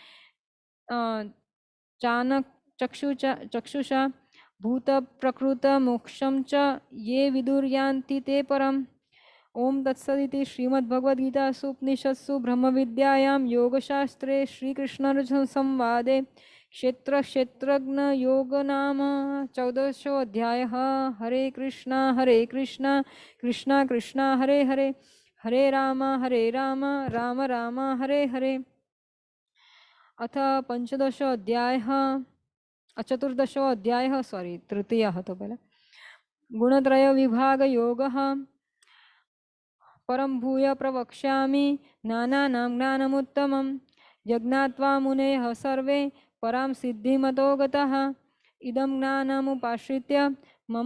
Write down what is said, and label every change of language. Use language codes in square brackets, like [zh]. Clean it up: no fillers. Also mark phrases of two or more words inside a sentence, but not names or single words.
[sa] चानक चक्षुषा भूत प्रकृत मोक्षं च ये विदुर्यान्ति ते परम् ओम तत्सदिति श्रीमद्भगवद्गीतासु उपनिषत्सु ब्रह्मविद्यायां योगशास्त्रे श्रीकृष्णार्जुन संवादे क्षेत्र क्षेत्रज्ञ योग नाम 14 अध्यायः हरे कृष्णा कृष्णा कृष्णा हरे हरे हरे राम राम राम हरे हरे अथ पंचदश अध्यायः चतुर्दश अध्यायः सॉरी तृतीयः [hi] तो पहले [sa] गुणत्रय विभाग योगः परं भूय प्रवक्ष्यामि नानानां ज्ञानमुत्तमं यज्ञात्वा मुनेः सर्वे परां सिद्धिमतो गताः इदं ज्ञानमुपाश्रित्य मम